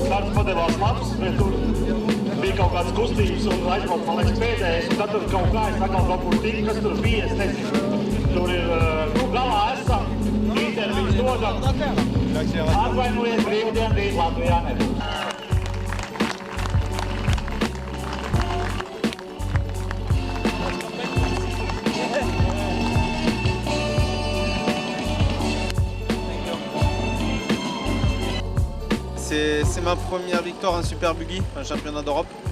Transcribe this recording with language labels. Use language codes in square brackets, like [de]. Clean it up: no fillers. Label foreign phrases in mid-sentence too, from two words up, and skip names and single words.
[lv] devās labs, bet tur bija kaut kādas kustības un aizbraukt, man liekas, pēdējais, un tad tur kaut kā es atkal kaut kur tiku, kas tur bija, es nezinu. Tur ir, galā esam, intervijas dodam. Atvainojiet, brīvdien rīt Latvijā nebūs. [fr] C'est ma première victoire en Super Buggy, un championnat d'Europe.